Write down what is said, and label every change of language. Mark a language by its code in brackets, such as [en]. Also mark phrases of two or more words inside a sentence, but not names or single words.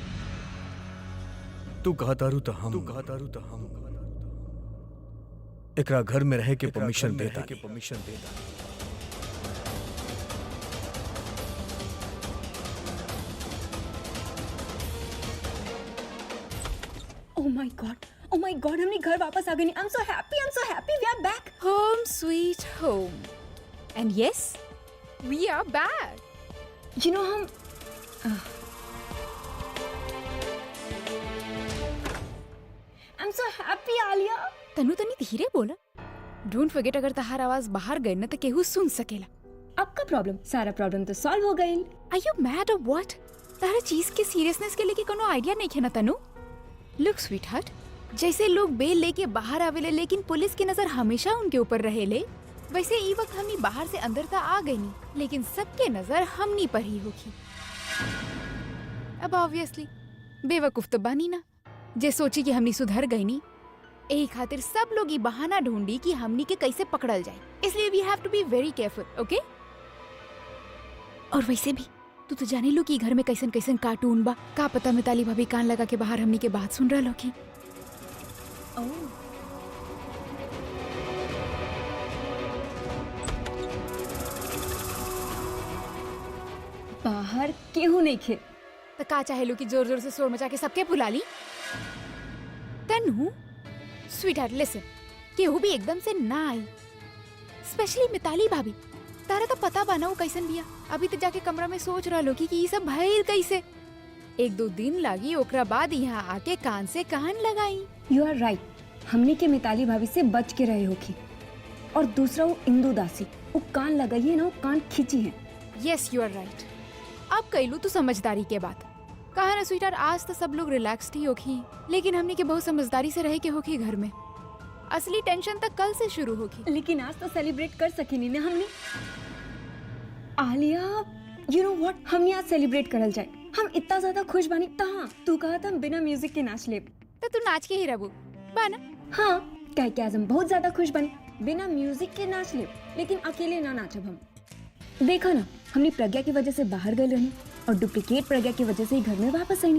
[bho] तू कहतारू तो हम एकरा घर में रहे के परमिशन देता। [en] Oh my God, [bho] हमने घर वापस आ गए। [en] I'm so happy, we are back. Home sweet home. And yes, we are back. You know हम I'm so happy, [bho] आलिया। तनु तनी धीरे बोला। [en] Don't forget [bho] अगर तहार आवाज बाहर गई ना तो केहू सुन सकेला। आपका प्रॉब्लम, सारा प्रॉब्लम तो सॉल्व हो गई। [en] Are you mad or what? [bho] तारा चीज के सीरियसनेस के लेके कोनो आइडिया नहीं है ना तनु? [en] Look sweetheart, [bho] जैसे लोग बेल लेके बाहर आवेले लेकिन पुलिस की नजर हमेशा उनके ऊपर रहेले, वैसे ई वक्त हमनी बाहर से अंदर तक आ गई नी, लेकिन सबके नजर हमनी पर ही होगी। अब ऑब्वियसली बेवकूफ तो बानी ना जे सोची कि हमनी सुधर गई नी। यही खातिर सब लोग ये बहाना ढूंढी कि हमनी के कैसे पकड़ल जाए, इसलिए [en] we have to be very careful, okay? [bho] और वैसे भी तू तो जाने लो कि घर में कैसन कैसन कार्टून बा। का पता मिताली भाभी कान लगा के बाहर हमनी के बात सुन रहा की। बाहर केहू नहीं खे तो का चाहे लो कि जोर जोर से शोर मचा के सबके बुला ली? तनु [en] sweetheart listen, [bho] केहू भी एकदम से ना आई, स्पेशली मिताली भाभी। तारा तो पता बा ना वो कैसन बिया। अभी तो जाके कमरा में सोच रहा लो कि ये सब भइल कैसे। एक दो दिन लागी, ओकरा बाद यहाँ आके कान से कान लगाई। [en] You are right, [bho] हमने के मिताली भाभी से बच के रहे होगी। और दूसरा वो इंदु दासी, वो कान लगाई है ना, वो कान खींची है। [en] Yes you are right. [bho] अब कैलू तू समझदारी के बात। कहा ना स्वीटहार्ट, आज तो सब लोग रिलैक्स्ड ही होगी, लेकिन हमने के बहुत समझदारी से रहे के होगी घर में। असली टेंशन तक कल से शुरू होगी। लेकिन आज तो सेलिब्रेट कर सके नहीं ना हमने। आलिया, [en] You know what, [bho] हमने आज सेलिब्रेट करल जाए। हम इतना ज्यादा खुश बानी। हाँ, तू कहा था हम बिना म्यूजिक के नाच ले, तो तू नाच के ही रहबू बाना। हाँ, कह के आज हम बहुत ज्यादा खुश बने। बिना म्यूजिक के नाच ले, लेकिन अकेले ना नाचब हम। देखा ना, हमने प्रज्ञा की वजह से बाहर गए रहनी और डुप्लीकेट प्रज्ञा की वजह से ही घर में वापस आई।